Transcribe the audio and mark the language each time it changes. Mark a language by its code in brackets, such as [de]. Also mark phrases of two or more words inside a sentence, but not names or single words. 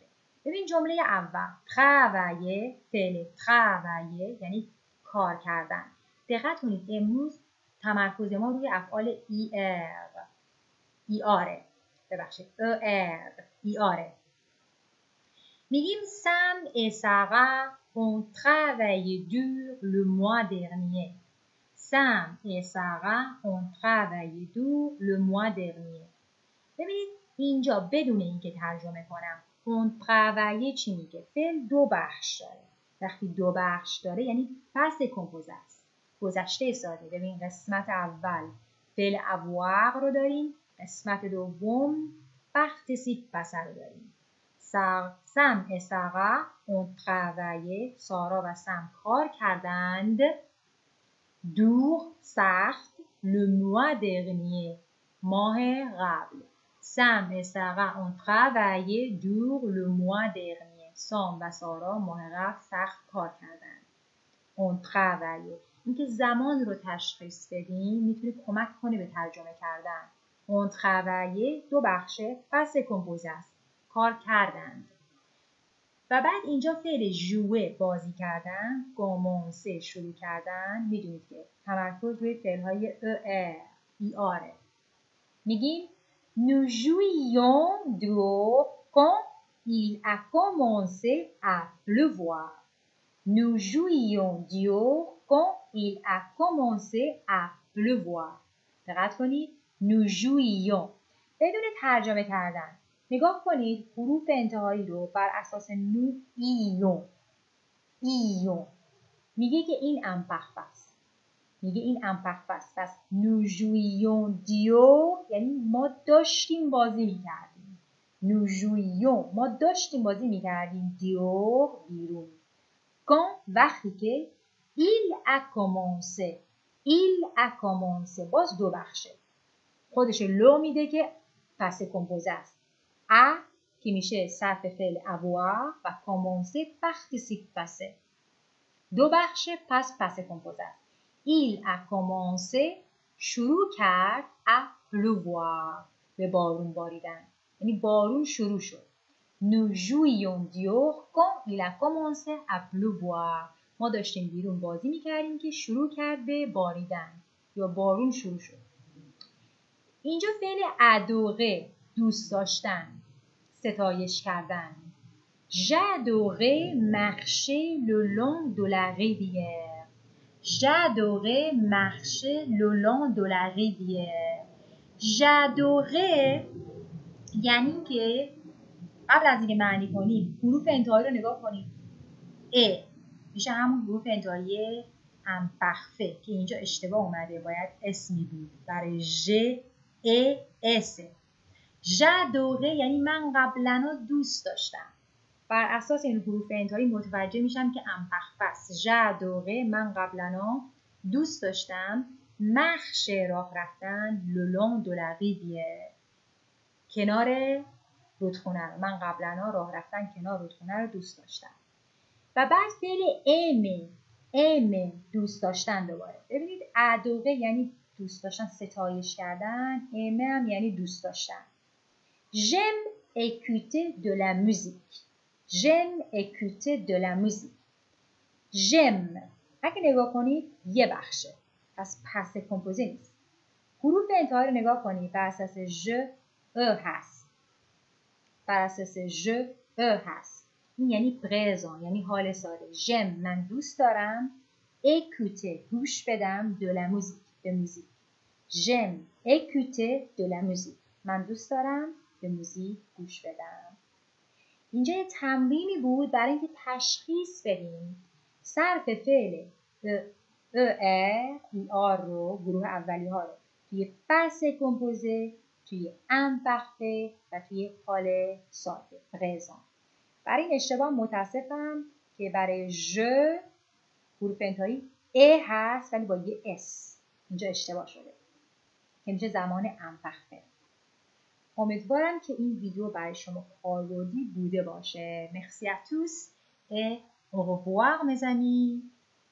[fa] ببین جمله اول travailler، فعل travailler یعنی کار کردن. دقت کنید امروز تمرکز ما روی افعال ایاره. ببخشید ایاره. میگیم [fr] Sam et Sarah ont travaillé dur le mois dernier. Sam et Sarah ont travaillé dur le mois dernier. [fa] ببینید اینجا بدون اینکه ترجمه کنم [fr] ont travaillé [fa] چی میگه؟ فعل دو بخش داره. وقتی دو بخش داره یعنی [fr] passé composé [fa] است. گذشته ساده. ببین قسمت اول فعل avoir رو داریم، قسمت دوم [fr] participe passé [fa] رو داریم. [fr] Sam et Sarah ont travaillé. [fa] سارا و سم کار کردند. dur سخت [fr] le mois dernier [fa] ماه قبل. [fr] Sam et Sarah ont travaillé dur le mois dernier. [fa] سام و سارا ماه قبل سخت کار کردند. [fr] ont travaillé. [fa] اینکه زمان رو تشخیص بدیم میتونه کمک کنه به ترجمه کردن. [fr] ont travaillé [fa] دو بخشه [fr] passé composé [fa] است. کار کردند. و بعد اینجا فعل ژوئه بازی کردن، گامونسه شروع کردن. میدونید که تمرکز روی فعل‌های ای آره. [fr] میگیم nous jouions dehors quand il a commencé à pleuvoir. Nous jouions dehors quand il a commencé à pleuvoir. [fa] دقت کنید [fr] nous jouions [fa] بدون ترجمه کردن. نگاه کنید حروف انتهایی رو بر اساس [fr] nous ions [fa] میگه که این imparfait است. میگه این imparfait است. پس [fr] nous jouions dehors [fa] یعنی ما داشتیم بازی میکردیم. [fr] nous jouions [fa] ما داشتیم بازی میکردیم dehors بیرون. quand وقتی که [fr] il a commencé [fa] باز دو بخشه. خودش لو میده که [fr] passé composé [fa] است. که میشه صرف فعل avoir و [fr] commencer participe passé. [fa] دو بخش [fr] passé composé [fa] است. [fr] Il a commencé [fa] شروع کرد [fr] à pleuvoir [fa] به بارون باریدن. یعنی بارون شروع شد. [fr] Nous jouions dehors quand il a commencé à pleuvoir. [fa] ما داشتیم بیرون بازی میکردیم که شروع کرد به باریدن یا بارون شروع شد. اینجا فعل adorer دوست داشتن، ستایش کردن. [fr] J'adorais marcher le long de la rivière. J'adorais marcher le long de la rivière. [fa] J'adorais یعنی که قبل از اینکه معنی کنیم حروف انتهایی رو نگاه کنید. ا میشه همون حروف انتهایی امپرفه که اینجا اشتباه اومده، باید اس می بود. برای ژ ا اس. j'adorais یعنی من قبلا دوست داشتم. بر اساس این حروف انتهایی متوجه میشم که امپرفه است. j'adorais من قبلا دوست داشتم. [fr] marcher [fa] راه رفتن [fr] le long de la rivière [fa] کنار رودخونه رو. من قبلا راه رفتن کنار رودخونه رو دوست داشتم. و بعد فعل aimer دوست داشتن. دوباره ببینید adorer یعنی دوست داشتن، ستایش کردن. aimer هم یعنی دوست داشتن. [fr] j'aime écouter de la musique. j'aime écouter de la musique. [fa] j'aime اگه نگاه کنید یه بخشه، [fr] passé composé [fa] نیست. حروف انتهایی رو نگاه کنید. بر اساس ژ هست. بر اساس ژ هست. این یعنی پرزان، یعنی حال ساده. j'aime من دوست دارم. écouter گوش بدم. [fr] de la musique [fa] به موزیک. [fr] j'aime écouter de la musique [fa] من دوست دارم به موزیک گوش بدم. اینجا یه تمرینی بود برای اینکه تشخیص بدیم صرف فعل ER رو، گروه اولی ها رو توی [fr] passé composé, [fa] توی امپرفه و توی حال ساده پرزان. برای این اشتباه متاسفم که برای ژ حروف انتهایی ا هست ولی با یه اس. اینجا اشتباه شده که میشه زمان امپرفه. امیدوارم که این ویدیو برای شما کاربردی بوده باشه. [fr] Merci à tous et au revoir mes amis.